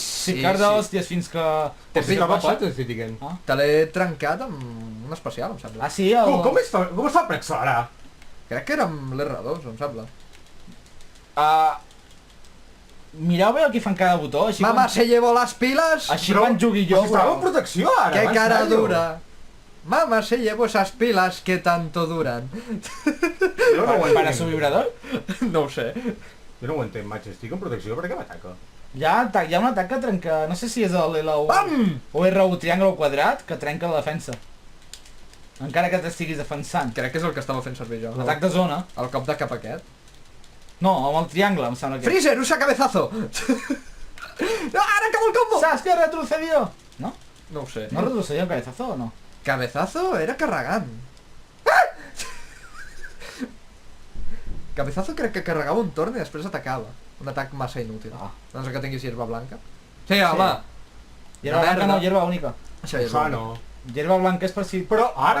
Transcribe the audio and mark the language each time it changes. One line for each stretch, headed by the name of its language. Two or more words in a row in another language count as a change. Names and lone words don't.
Catalan: Sí, carda sí. hòsties fins que... T'he Sí, pillat, va, t'estic dient. Ah, Te l'he trencat amb un especial, em sembla. ah sí, el... Com es fa per accelerar? Crec que era amb l'R2, em sembla. Mireu bé el que fan cada botó, així
Spanish: Mama,
Catalan: quan...
Spanish: se llevo las pilas.
Catalan: Així quan jugui jo, Però si estava en protecció ara,
Spanish: ¡Qué
Catalan: va, en
Spanish: cara
Catalan: sèrio.
Spanish: dura! Mama, se llevo esas pilas que tanto duran.
Catalan: Jo no ho
Spanish: Para
Catalan: entenc.
Spanish: su vibrador?
Catalan: No ho sé. Jo no ho entenc, maig. Estic en protecció, per què m'ataca? Hi ha un atac que trenca... No sé si és el L1 Pam! o R1 triangle o quadrat, que trenca la defensa. Encara que t'estiguis defensant. Crec que és el que estava fent servir jo. L'atac de zona. El cop de cap aquest. No, amb el triangle, em sembla que... Freezer, usa cabezazo! No, ara acabo el combo!
Spanish: ¿Sabes que retrocedió? ¿No?
Catalan: No ho sé.
Spanish: ¿No retrocedió el cabezazo o no?
Catalan: Cabezazo era carregant. Ah! Cabezazo crec que carregava un torn i després atacava. Un atac massa inútil. Ah. No sé que tinguis
Spanish: hierba blanca.
Catalan: Sí, home!
Spanish: Hierba
Catalan: Una
Spanish: blanca
Catalan: merda.
Spanish: no, hierba única.
Catalan: Això és
Spanish: Sano. Hierba blanca
Catalan: és per si... Però ara,